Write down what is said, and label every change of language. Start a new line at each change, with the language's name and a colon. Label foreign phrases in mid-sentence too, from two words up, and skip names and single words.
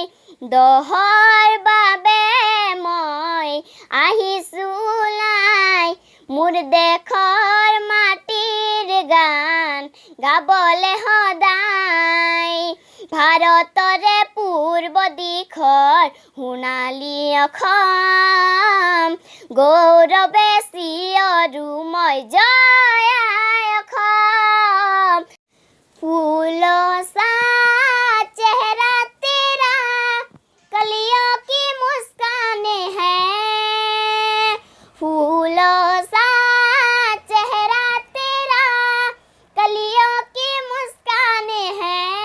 Assamese: দহৰ বাবে মই আহিছোঁ লাই, মোৰ দেশৰ মাটিৰ গান গাবলে সদায়। ভাৰতৰে পূৰ্ব দিশৰ সোণালী অসম, গৌৰৱে চিঞৰো মই জয় আই অসম।
Hindi: फूलों सा चेहरा तेरा, कलियों की मुस्कान है। फूलों सा चेहरा तेरा, कलियों की मुस्कान है।